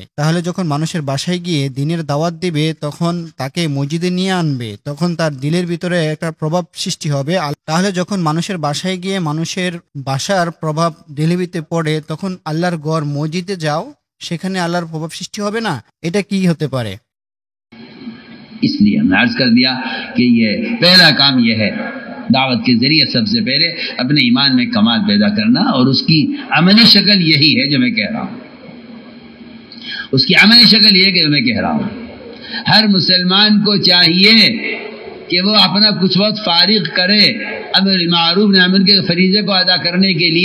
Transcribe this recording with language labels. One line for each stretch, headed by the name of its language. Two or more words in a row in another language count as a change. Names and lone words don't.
Bangla: তাহলে যখন মানুষের বাসায় গিয়ে দিনের দাওয়াত দিবে তখন তাকে মসজিদে নিয়ে আনবে, তখন তার দিলের ভিতরে একটা প্রভাব সৃষ্টি হবে। তাহলে যখন মানুষের বাসায় গিয়ে মানুষের বাসার প্রভাব দিলবিতে পড়ে তখন আল্লাহর ঘর মসজিদে যাও, সেখানে আল্লাহর প্রভাব সৃষ্টি হবে না? এটা কি হতে পারে?
Urdu: اس لیے ہم نے عرض کر دیا کہ یہ پہلا کام یہ ہے، دعوت کے ذریعے سب سے پہلے اپنے ایمان میں کمال پیدا کرنا، اور اس کی عملی شکل یہی ہے جو میں کہہ رہا ہوں. اس کی عملی شکل یہ ہے کہ میں کہہ رہا ہوں ہر مسلمان کو چاہیے کہ وہ اپنا کچھ وقت فارغ کرے امر معروف نہی عنہ کے فریضے کو ادا کرنے کے لیے.